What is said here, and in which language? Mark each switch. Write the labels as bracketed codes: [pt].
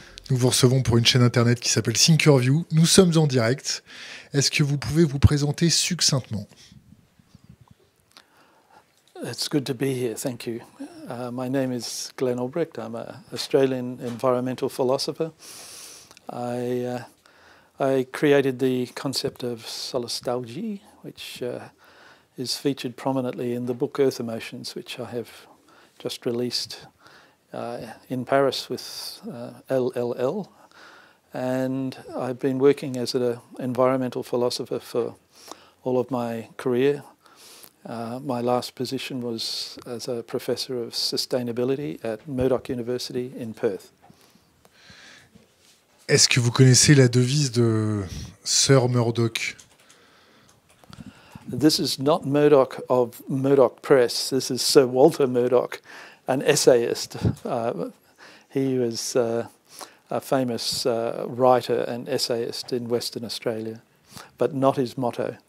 [fr] Nous vous recevons pour une chaîne internet qui s'appelle Thinkerview. Nous sommes en direct. Est-ce que vous pouvez vous présenter succinctement? [en] It's good to be here, thank you. My name is Glenn Albrecht. I'm an Australian environmental philosopher. I created the concept of solastalgia, which is featured prominently in the book Earth Emotions, which I have just released in Paris with LLL. And I've been working as an environmental philosopher for all of my career. My last position was as a professor of sustainability at Murdoch University in Perth. [fr] Est-ce que vous connaissez la devise de Sir Murdoch? [en] This is not Murdoch of Murdoch Press. This is Sir Walter Murdoch, an essayist. He was a famous writer and essayist in Western Australia, but not his motto.